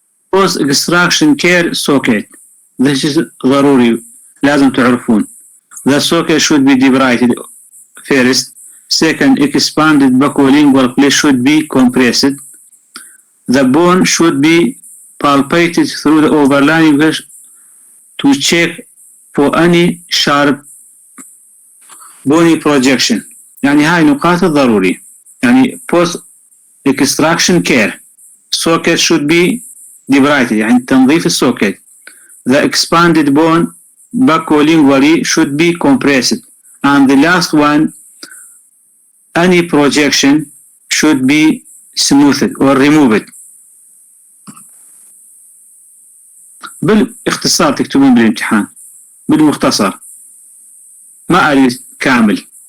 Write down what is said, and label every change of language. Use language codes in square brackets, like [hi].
[en] Post extraction care socket. This is [ar] ضروري لازم تعرفون. [en] The socket should be debrided first. Second, expanded buccolingual plate should be compressed. The bone should be palpated through the overlying flesh to check for any sharp bony projection. [ar] يعني هاي نقاط الضروري. [en] يعني post extraction care socket should be debrided [ar] يعني تنظيف السوكت. [en] The expanded bone buccolingually should be compressed. And the last one, any projection should be smoothed or removed. [ar] بالاختصار تكتبون بالامتحان بالمختصر ما أريد كامل.